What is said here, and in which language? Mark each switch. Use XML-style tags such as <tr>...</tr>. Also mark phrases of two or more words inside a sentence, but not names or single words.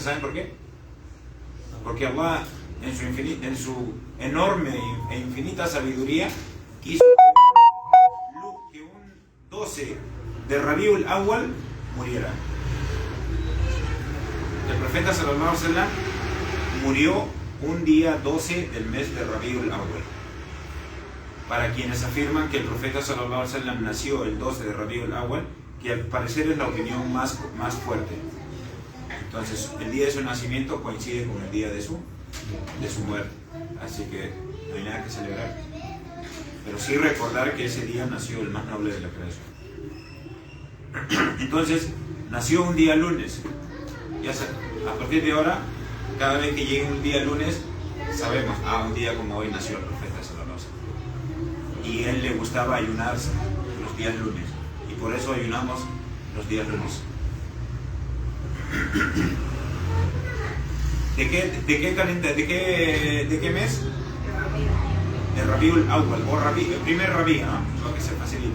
<es>¿Saben por qué? Porque Allah, en su enorme e infinita sabiduría, quiso que un 12 de Rabiul Awwal muriera. El profeta</es> <ar>صلى الله عليه وسلم</ar> <es>murió un día 12 del mes de Rabiul Awwal. Para quienes afirman que el profeta</es> <ar>صلى الله عليه وسلم</ar> <es>nació el 12 de Rabiul Awwal, que al parecer es la opinión más fuerte. Entonces, el día de su nacimiento coincide con el día de su muerte. Así que no hay nada que celebrar. Pero sí recordar que ese día nació el más noble de la creación. Entonces, nació un día lunes. Ya a partir de ahora, cada vez que llegue un día lunes, sabemos, un día como hoy nació el profeta</es> <ar>صلى الله عليه وسلم.</ar> <es>Y a él le gustaba ayunar los días lunes. Y por eso ayunamos los días lunes. ¿De qué mes? El Rabiul Awwal, o el primer Rabí, ¿no? Lo que se facilita.</es>